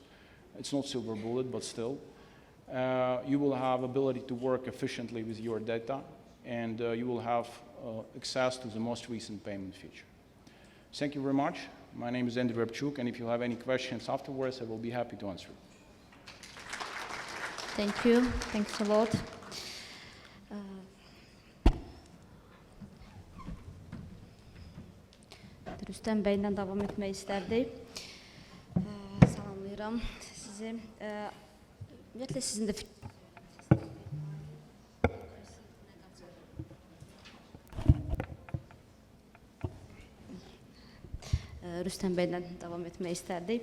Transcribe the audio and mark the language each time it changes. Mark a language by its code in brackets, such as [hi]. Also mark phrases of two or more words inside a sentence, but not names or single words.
[en] It's not silver bullet, but still. You will have ability to work efficiently with your data, and you will have access to the most recent payment feature. Thank you very much. My name is Andy Repchuk, and if you have any questions afterwards, I will be happy to answer. Thank you. Thanks a lot. [az] Rüstəm bəylə davam etmək istərdik. Salamlayıram sizi. Ümumiyyətlə sizin də Rüstəm bəylə davam etmək istərdik.